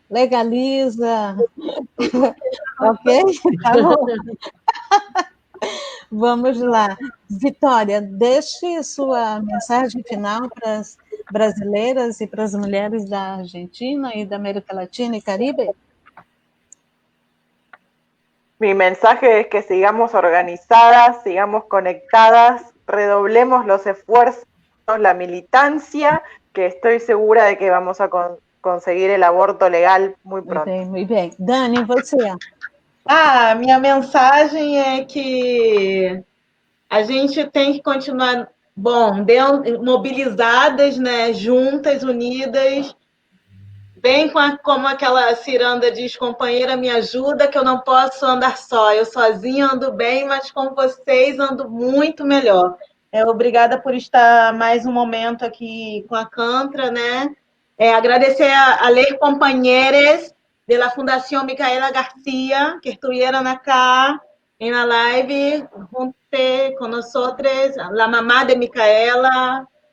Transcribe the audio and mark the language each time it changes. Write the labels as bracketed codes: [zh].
[pt] Legaliza. Ok? Tá bom. Vamos lá. Vitória, deixe sua mensagem final para as brasileiras e para as mulheres da Argentina e da América Latina [es] y Caribe. Mi mensaje es que sigamos organizadas, sigamos conectadas, redoblemos los esfuerzos, la militancia, que estoy segura de que vamos a conseguir el aborto legal muy pronto. [pt] Muito bem. Dani, você? Minha mensagem é que a gente tem que continuar, mobilizadas, né, juntas, unidas, bem como aquela ciranda diz, companheira, me ajuda, que eu não posso andar só. Eu sozinha ando bem, mas com vocês ando muito melhor. Obrigada por estar mais um momento aqui com a Cantra, né? Agradecer a Lei Companheiras [es] de la Fundación Micaela García, que estuvieron acá en la live, junto con nosotros, la mamá de Micaela.